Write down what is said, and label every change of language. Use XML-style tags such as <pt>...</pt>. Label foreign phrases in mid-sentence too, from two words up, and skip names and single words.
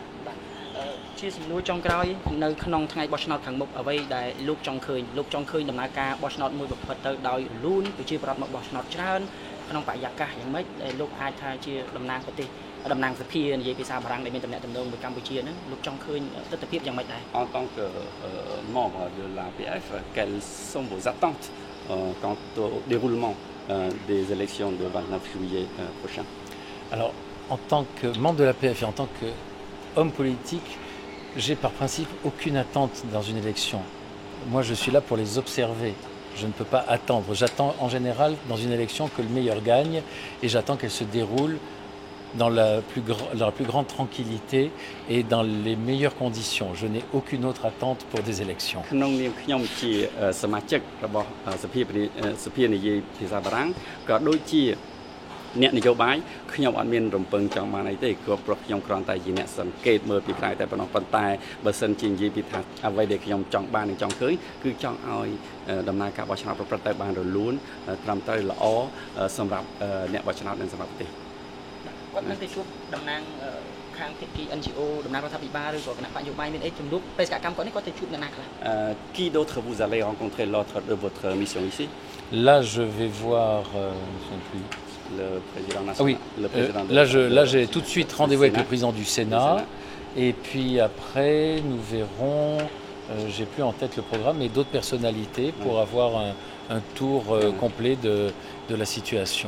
<km>ជាសំណួរចុងក្រោយនៅក្នុងថ្ងៃបោះឆ្នោតខាងមុខអ្វីដែលលោកចង់ឃើញដំណើរការបោះឆ្នោតមួយប្រព្រឹត្តទៅដោយរលូនប្រជាប្រដ្ឋមកបោះឆ្នោតច្រើនក្នុងបរិយាកាសយ៉ាងម៉េចដែលលោកអាចថាជាតំណាងប្រទេសតំណាងសភានិយាយភាសាបារាំងដែលមានតំណែងតំណងមួយកម្ពុជាហ្នឹងលោកចង់ឃើញទស្សនវិជ្ជាយ៉ាងម៉េចដែរ</km> <fr>En tant que membre de l'APF, quelles sont vos attentes quant au déroulement des élections de 29 juillet prochain? Alors, en tant que membre de l'APF et en tant qu'homme politique, j'ai par principe aucune attente dans une élection. Moi, je suis là pour les observer. Je ne peux pas attendre. J'attends en général dans une élection que le meilleur gagne et j'attends qu'elle se déroule dans la plus grande tranquillité et dans les meilleures conditions. Je n'ai aucune autre attente pour des élections.</fr> <km>ក្នុងនាមខ្ញុំជាសមាជិករបស់សភានិយាយភាសាបារាំងក៏ដូចជាអ្នកនយោបាយខ្ញុំអត់មានរំពឹងចង់បានអីទេព្រោះខ្ញុំគ្រាន់តែជាអ្នកសង្កេតមើលពីក្រៅតែប៉ុណ្ណោះប៉ុន្តែបើសិនជានិយាយពីថាអ្វីដែលខ្ញុំចង់បាននិងចង់ឃើញគឺចង់ឲ្យដំណើរការបោះឆ្នោតប្រព្រឹត្តទៅបានរលូនត្រឹមត្រូវល្អសម្រាប់អ្នកបោះឆ្នោតនិងសម្រាប់ប្រទេស គាត់នឹងទៅជួបតំណាងខាងភាគី NGO តំណាងរដ្ឋាភិបាលឬក៏គណៈបញ្ញោបាយមានអីជំនួបបេសកកម្មគាត់នេះគាត់ទៅជួបអ្នកណាខ្លះ</km> <fr>Qui d'autre vous allez rencontrer lors de votre mission ici? Là, je vais voir le président national. Ah oui, là j'ai tout de suite rendez-vous avec le président du Sénat. Et puis après, nous verrons, j'ai plus en tête le programme, mais d'autres personnalités pour avoir un tour complet de la situation.</fr>